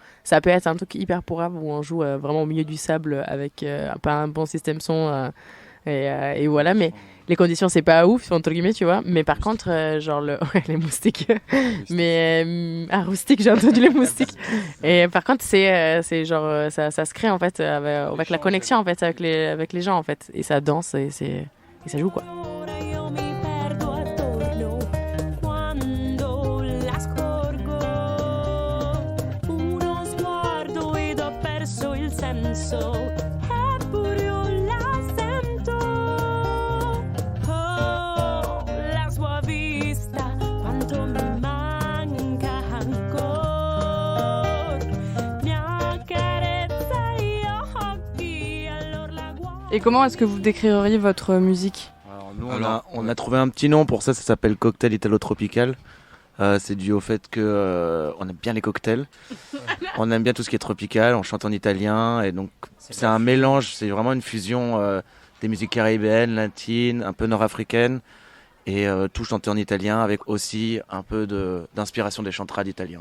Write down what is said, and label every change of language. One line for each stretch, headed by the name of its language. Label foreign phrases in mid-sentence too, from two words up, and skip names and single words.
French: Ça peut être un truc hyper pourrave où on joue vraiment au milieu du sable avec pas un bon système son et voilà, mais les conditions c'est pas ouf entre guillemets, tu vois. Mais par contre genre ouais, les moustiques, mais rustique, j'ai entendu les moustiques. Et par contre c'est genre ça se crée en fait avec la connexion en fait avec les gens en fait et ça danse et ça joue quoi.
Italian: Io mi perdo attorno quando la scorgo. Uno sguardo ed ho perso il senso. Eppure io la sento. Oh, la sua vista, quanto mi manca ancora. Mi accarezza gli occhi, allora la guardo.
French: Et comment est-ce que vous décririez votre musique? Alors nous, Alors, on a trouvé un petit nom pour ça s'appelle Cocktail Italo-Tropical. C'est dû au fait que on aime bien les cocktails. On aime bien tout ce qui est tropical, on chante en italien et donc c'est un mélange, c'est vraiment une fusion des musiques caribéennes, latines, un peu nord-africaines et tout chanté en italien avec aussi un peu d'inspiration des chantrades italiens.